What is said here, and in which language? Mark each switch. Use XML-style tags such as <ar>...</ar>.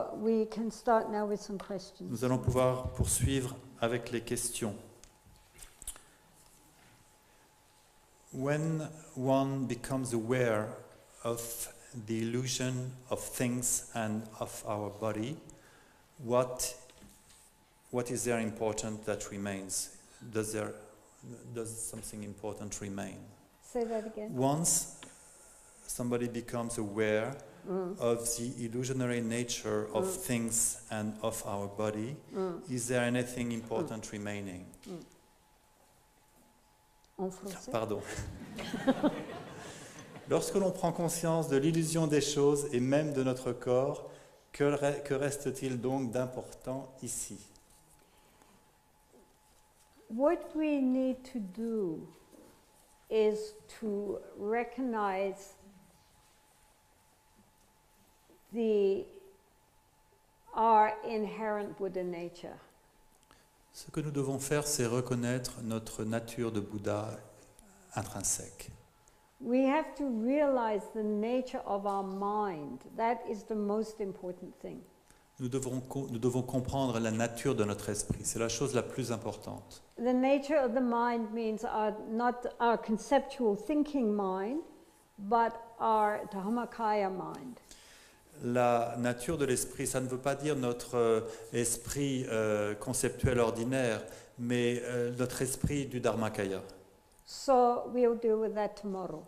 <en>we can start now with some questions.</en> <fr>Nous allons pouvoir poursuivre avec les questions.</fr> <en>When one becomes aware of the illusion of things and of our body, what is there important that remains? Does something important remain? Say that again. Once somebody becomes aware of the illusionary nature of things and of our body, is there anything important remaining?</en> <fr>En français. Pardon. Lorsque l'on prend conscience de l'illusion des choses et même de notre corps, que reste-t-il donc d'important ici?</fr> <en>What we need to do is to recognize our inherent Buddha nature.</en> <fr>Ce que nous devons faire, c'est reconnaître notre nature de Bouddha intrinsèque.</fr> <en>We have to realize the nature of our mind. That is the most important thing.</en> <fr>Nous devons comprendre la nature de notre esprit. C'est la chose la plus importante.</fr> <en>The nature of the mind means not our conceptual thinking mind, but our Dhammakaya mind.</en> <fr>La nature de l'esprit, ça ne veut pas dire notre esprit conceptuel ordinaire, mais notre esprit du Dharmakaya.</fr> <en>So we'll deal with that tomorrow.</en>